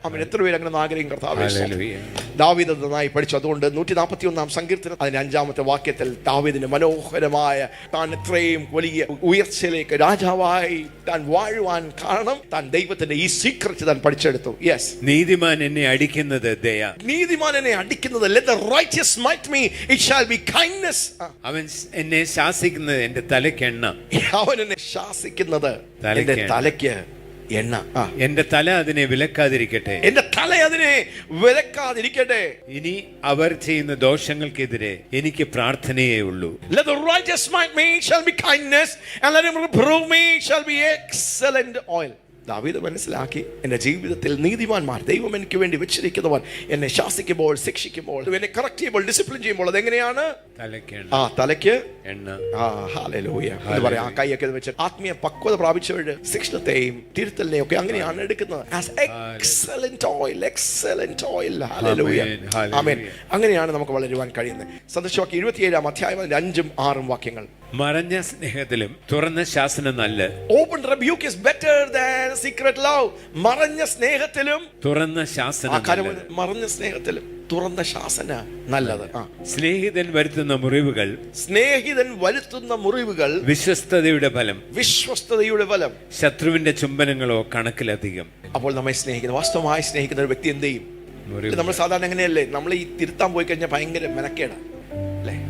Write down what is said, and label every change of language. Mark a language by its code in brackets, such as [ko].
[ml] അവൻ എത്ര പേര് അങ്ങനെ ആഗ്രഹിക്കും? കർത്താവേ, ദാവീദ് നന്നായി പഠിച്ചു. അതുകൊണ്ട് 141-ാം സങ്കീർത്തനം അതിന്റെ 5-ാമത്തെ വാക്യത്തിൽ ദാവീദിന്റെ മനോഹരമായ താൻ എത്രയും വലിയ ഉയർച്ചയിലേക്ക് രാജാവായി താൻ വാഴുവാൻ കാരണം താൻ ദൈവത്തിന്റെ ഈ സീക്രറ്റ് താൻ പഠിച്ചു. പിടിച്ചെടുത്തു. യെസ്, നീതിമാൻ എന്നെ അടിക്കുന്നത് ദയ. നീതിമാൻ എന്നെ അടിക്കുന്നത്, [en] let the righteous smite me, it shall be kindness. [ml] അവൻ എന്നെ ശാസിക്കുന്നത് എന്റെ തലയ്ക്ക് എണ്ണ. അവൻ എന്നെ ശാസിക്കുന്നത് എന്റെ തലയ്ക്ക് എണ്ണ. എന്റെ തല അതിനെ വിലക്കാതിരിക്കട്ടെ. എന്റെ തല അതിനെ വിലക്കാതിരിക്കട്ടെ. ഇനി അവർ ചെയ്യുന്ന ദോഷങ്ങൾക്കെതിരെ എനിക്ക് പ്രാർത്ഥനയേ ഉള്ളൂ. [en] Let the righteous smite me, it shall be kindness, and let him reprove me, it shall be excellent oil. [ml] ദാവീദ് മനസ്സിലാക്കി, എന്റെ ജീവിതത്തിൽ നീതിമാന്മാർ, ദൈവം എനിക്ക് വേണ്ടി വെച്ചിരിക്കുന്നവർ എന്നെ ശാസിക്കുമ്പോൾ, ശിക്ഷിക്കുമ്പോൾ, എന്നെ കറക്റ്റ് ചെയ്യുമ്പോൾ, ഡിസിപ്ലിൻ ചെയ്യുമ്പോൾ അതെങ്ങനെയാണ്? തലയ്ക്ക് എണ്ണ. ഹല്ലേലൂയ. എന്ന് പറയാം, ആ കൈയൊക്കെ വെച്ച് ആത്മീയ പക്വത പ്രാപിച്ചവരുടെ ശിക്ഷണത്തെയും തിരുത്തലിനെയും ഒക്കെ അങ്ങനെയാണ് എടുക്കുന്നത്. [en] Excellent oil, excellent oil. Hallelujah, amen. [ml] അങ്ങനെയാണ് നമുക്ക് വളരുവാൻ കഴിയുന്നത്. സന്ദേശവാക്യം 27 അധ്യായം 5ഉം 6ഉം വാക്യങ്ങൾ. മറഞ്ഞ സ്നേഹത്തിലും തുറന്ന ശാസന നല്ല. [en] Open rebuke is better than secret love. [ml] മറഞ്ഞ സ്നേഹത്തിലും തുറന്ന ശാസന. മറഞ്ഞ സ്നേഹത്തിലും തുറന്ന ശാസന നല്ലത്. സ്നേഹിതൻ വരുത്തുന്ന മുറിവുകൾ, സ്നേഹിതൻ വരുത്തുന്ന മുറിവുകൾ വിശ്വസ്തതയുടെ ഫലം, വിശ്വസ്തതയുടെ ഫലം. ശത്രുവിന്റെ ചുംബനങ്ങളോ കണക്കിലധികം. അപ്പോൾ നമ്മെ സ്നേഹിക്കുന്ന, വാസ്തവമായി സ്നേഹിക്കുന്ന ഒരു വ്യക്തി എന്ത് ചെയ്യും? നമ്മൾ സാധാരണ എങ്ങനെയല്ലേ, നമ്മൾ ഈ തിരുത്താൻ പോയി കഴിഞ്ഞാൽ ഭയങ്കര മെനക്കേടാണ് അല്ലേ?